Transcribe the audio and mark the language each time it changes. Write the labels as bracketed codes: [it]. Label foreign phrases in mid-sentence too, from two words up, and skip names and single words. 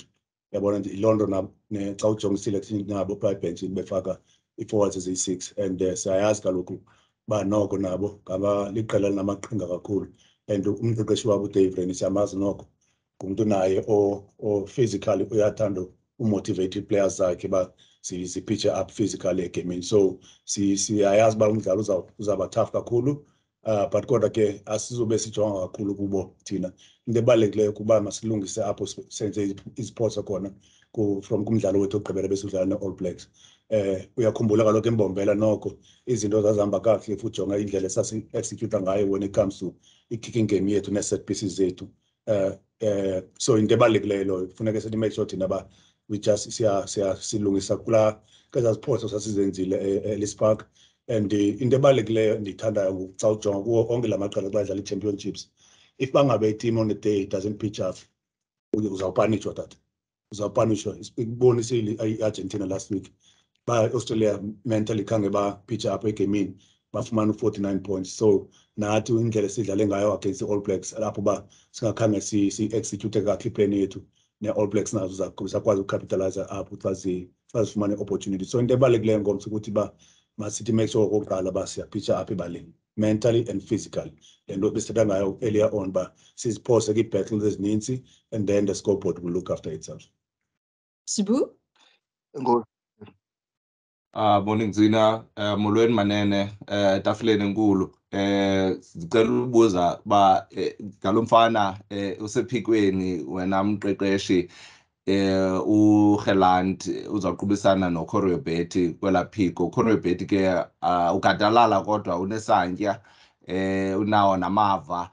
[xh] Yabona nje iloo nto xa ujongisile nabo phaa ebhentshini befaka i-forwards eziyi-6 and siyayazi kaloku uba noko nabo ngaba liqela linamaqhinga kakhulu and umqeqeshi wabo uDave Rennie siyamazi noko ngumntu naye physically uyathanda umotivate ii-players zakhe uba zipitche [en] up physically [xh] egamini, so siyayazi uba umdlalo uzawuba tough kakhulu. But kodwa ke asizobe sijonga kakhulu kubo thina. Into ebalulekileyo kuba masilungise apho senze iziphoso khona from kumdlalo wethu wokugqibela besidlala ne-All Blacks. Uyakhumbula kaloku embombela noko izinto zazihamba kakuhle if ujonga indlela esasi-executa ngayo [en] when it comes to [xh] i-kicking game yethu ne-set pieces zethu. So into ebalulekileyo loyo funeka sithi [en] make sure [xh] thina ba [en] we just [xh] silungisa kwezaa ziphoso sasizenzile eLees Park. And into ebalulekileyo ndiyithandayo xa ujonga kuwo onke la maqela xa idlala ii-championships, if bangabe [en] team on the day doesn't pitch up, [xh] uzawupanishwa tata, uzawupanishwa. Ikubonisile i-Argentina [en] last week [xh] ba-Australia mentally khange ba-pitch up egamini bafumana 49 points, so nathi indlela esidlale ngayo [en] against the-All Blacks [xh] lapho uba singakhange si-execute kakuhle iplan yethu ne-All Blacks nazo zakwazi ucapitalize apho xa zifumane i-opportunity. So into ebalulekileyo ngomso ukuthi uba masithi [en] make sure [xh] okokuqala uba siyapitcha apha ebaleni [en] mentally and physically. [xh] Le nto besithetha ngayo [en] earlier on [xh] uba siziphose kii-battles ezininzi [en] and then the scoreboard will look after itself. Sibu? Morning Zina, [xh] molweni manene, tafuleni enkulu. Sicela ukubuza ngalo mfana usephikweni wena mqeqeshi uGeland uzawuqhubisana noCorriobeti kwela phiko. uCorriobeti ke ukadalala kodwa unesantya, unawo namava.